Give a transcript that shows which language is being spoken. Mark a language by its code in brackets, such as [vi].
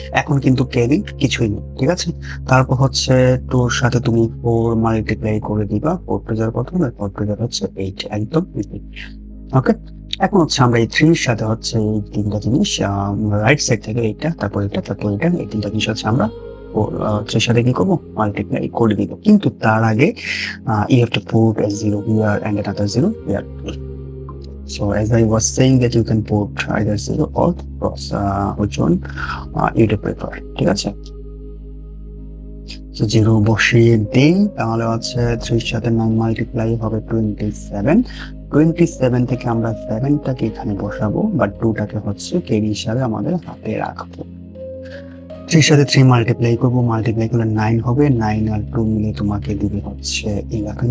[bn] এখন কিন্তু ক্যারি কিছুই নেই, ঠিক আছে। তারপর হচ্ছে 2 এর সাথে তুমি 4 মাল্টিপ্লাই করে দিবা। 4 টু যার কত হবে? 4 টু যার হচ্ছে 8, একদম ইজি। ওকে, এখন হচ্ছে আমরা এই 3 এর সাথে হচ্ছে এই 3টা জিনিস রাইট সাইড থেকে এইটা, তারপর এটা, তারপর এটা, এই 3টা জিনিস হচ্ছে আমরা 3 সাথে কি করবো? মাল্টিপ্লাই করে দিব। কিন্তু তার আগে [en] you have to put a 0 here and another 0 here. So as I was saying that you can put either 0 or cross, which one you do prefer. [bn] ঠিক আছে, [en] so 0 বসিয়ে দেই। [bn] তাহলে হচ্ছে 3 এর সাথে 9 মাল্টিপ্লাই হবে 27। 27 থেকে আমরা 7টাকে এখানে বসাবো, বাট 2টাকে হচ্ছে ক্যারি হিসাবে আমাদের হাতে রাখবো। 3 এর সাথে 3 মাল্টিপ্লাই করবো। মাল্টিপ্লাই করলে 9 হবে। 9 আর 2 মিলে তোমাকে দিবে হচ্ছে 11।